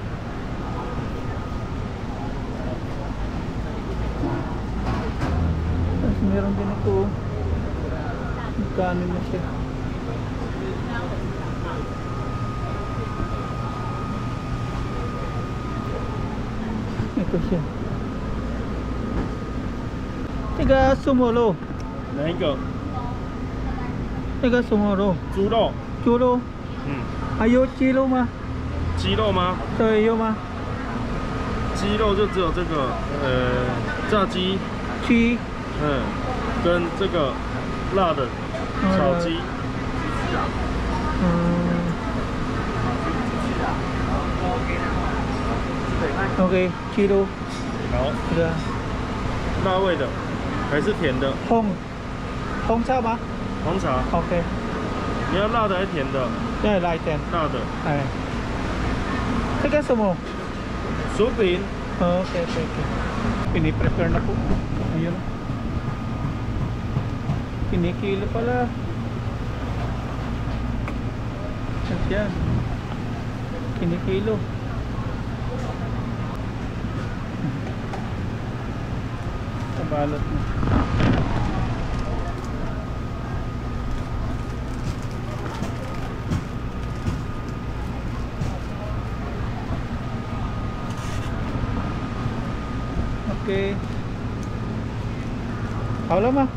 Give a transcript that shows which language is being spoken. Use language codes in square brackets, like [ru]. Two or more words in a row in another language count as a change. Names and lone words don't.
[tl] Tapos meron din ito. Magkano na siya. Ito siya. Tiga sumolo. [zh] 哪一个？ Tiga sumolo. 猪肉。猪肉。还有鸡肉吗？鸡肉吗？对，有吗？鸡肉就只有这个，炸鸡，鸡。跟这个辣的炒鸡。 OK， 鸡肉。好。对啊。辣味的，还是甜的？红茶吗？红茶。 OK。你要辣的还是甜的？要来点。辣的。哎。这个什么？薯饼。 [tl] Okay. Piniprepare na po. Ayun. Kinikilo pala. Yan. Kinikilo. Balot na. Okay. [zh] 好了吗？